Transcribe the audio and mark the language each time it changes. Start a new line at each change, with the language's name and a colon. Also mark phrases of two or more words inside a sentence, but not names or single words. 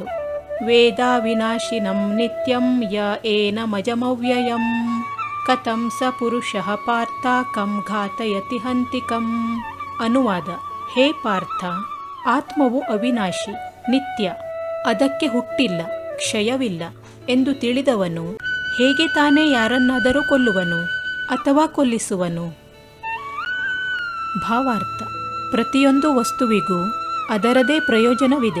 Sanskrit: ವೇದಾ ವಿನಾಶಿನಂ ನಿತ್ಯಂ ಯ ಏನಮಜಮವ್ಯಯಂ ಕಥಂ ಸ ಪುರುಷಃ ಪಾರ್ಥ ಕಂ ಘಾತಯತಿ ಹಂತಿಕಂ.
Kannada: ಅನುವಾದ: ಹೇ ಪಾರ್ಥ, ಆತ್ಮವು ಅವಿನಾಶಿ, ನಿತ್ಯ, ಅದಕ್ಕೆ ಹುಟ್ಟಿಲ್ಲ, ಕ್ಷಯವಿಲ್ಲ ಎಂದು ತಿಳಿದವನು ಹೇಗೆ ತಾನೇ ಯಾರನ್ನಾದರೂ ಕೊಲ್ಲುವನು ಅಥವಾ ಕೊಲ್ಲಿಸುವನು? ಭಾವಾರ್ಥ: ಪ್ರತಿಯೊಂದು ವಸ್ತುವಿಗೂ ಅದರದೇ ಪ್ರಯೋಜನವಿದೆ.